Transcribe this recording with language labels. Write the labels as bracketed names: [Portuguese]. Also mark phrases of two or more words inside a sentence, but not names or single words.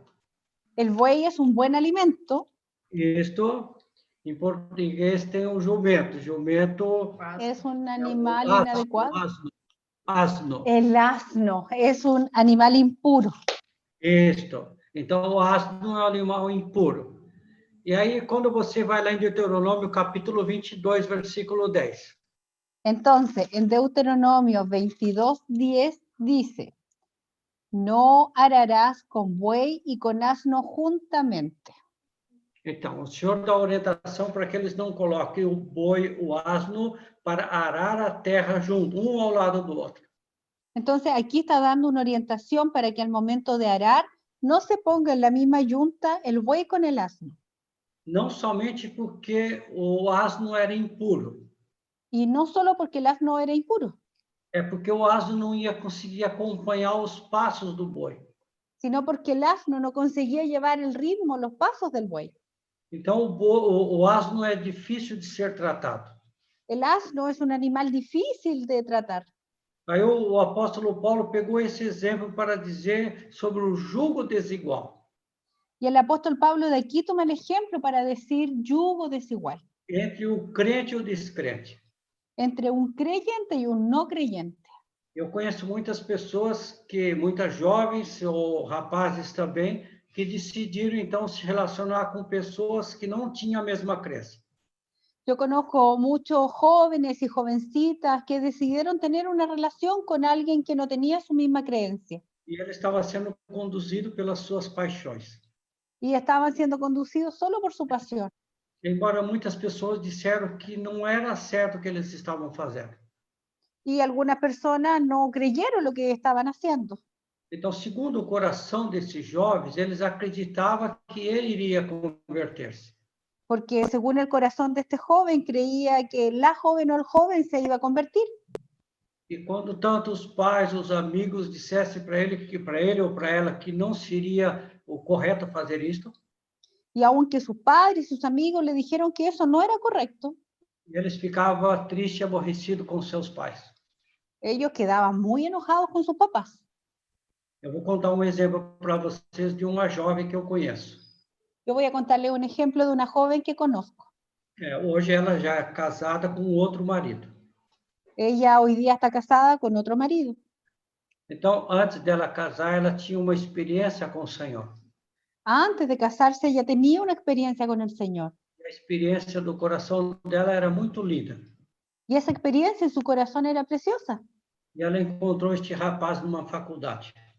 [Spanish] el buey es un buen alimento. [Portuguese] Isto, em português, tem o jumento. Jumento... [Spanish] Es un animal asno, inadecuado. Asno. El asno es un animal impuro. [Portuguese] Isto. Então, o asno é um animal impuro. E aí, quando você vai lá em Deuteronômio, capítulo 22, versículo 10. [Spanish] Entonces, en Deuteronomio 22:10 dice, no ararás con buey y con asno juntamente. [Portuguese] Então, o Senhor dá orientação para que eles não coloquem o boi, o asno, para arar a terra junto, um ao lado do outro. [Spanish] Entonces, aquí está dando una orientación para que al momento de arar no se ponga en la misma yunta el buey con el asno. [Portuguese] Não somente porque o asno era impuro, [Spanish] Y no solo porque el asno era impuro, [Portuguese] é porque o asno não ia conseguir acompanhar os passos do boi. [Spanish] sino porque el asno no conseguía llevar el ritmo, los pasos del buey. [Portuguese] Então, o asno é difícil de ser tratado. [Spanish] El asno es un animal difícil de tratar. [Portuguese] Aí o apóstolo Paulo pegou esse exemplo para dizer sobre o jugo desigual [Spanish] Y el apóstol Pablo de aquí toma el ejemplo para decir yugo desigual [Portuguese] entre o crente e o descrente. [Spanish] entre un creyente y un no creyente. [Portuguese] Eu conheço muitas pessoas muitas jovens ou rapazes também, que decidiram então se relacionar com pessoas que não tinham a mesma crença. [Spanish] Yo conozco muchos jóvenes y jovencitas que decidieron tener una relación con alguien que no tenía su misma creencia [Portuguese] E ele estava sendo conduzido pelas suas paixões. [Spanish] y estaban siendo conducidos solo por su pasión. [Portuguese] Embora muitas pessoas disseram que não era certo o que eles estavam fazendo. [Spanish] Y algunas personas no creyeron lo que estaban haciendo. [Portuguese] Então, segundo o coração desses jovens, eles acreditavam que ele iria converter-se. [Spanish] Porque según el corazón de este joven, creía que la joven o el joven se iba a convertir. [Portuguese] E quando tanto os pais, os amigos dissessem para ele ou para ela que não seria o correto fazer isto, [Spanish] Y aunque sus padres y sus amigos le dijeron que eso no era correcto, [Portuguese] eles ficavam tristes e aborrecidos com seus pais. [Spanish] ellos quedaban muy enojados con sus papás. [Portuguese] Eu vou contar um exemplo para vocês de uma jovem que eu conheço. [Spanish] Yo voy a contarles un ejemplo de una joven que conozco. [Portuguese] Hoje ela já é casada com outro marido. [Spanish] Ella hoy día está casada con otro marido. [Portuguese] Então, antes dela casar, ela tinha uma experiência com o Senhor. [Spanish] Antes de casarse, ella tenía una experiencia con el Señor. [Portuguese] A experiência do coração dela era muito linda. [Spanish] Y esa experiencia en su corazón era preciosa. [Portuguese] E ela encontrou este rapaz numa faculdade.